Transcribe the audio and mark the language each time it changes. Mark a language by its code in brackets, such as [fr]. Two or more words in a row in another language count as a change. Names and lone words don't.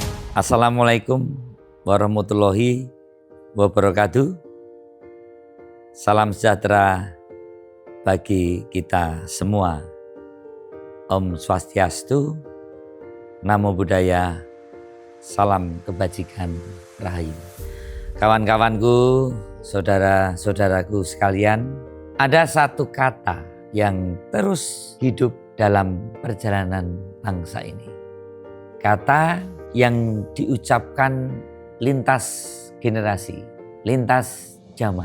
[ar] السلام عليكم ورحمة الله وبركاته. [id] Salam sejahtera bagi kita semua. [ban] Om Swastiastu, [pi] Namo Buddhaya, [id] salam kebajikan rahayu. Kawan-kawanku, saudara-saudaraku sekalian, ada satu kata yang terus hidup dalam perjalanan bangsa ini. Kata yang diucapkan lintas generasi, lintas zaman.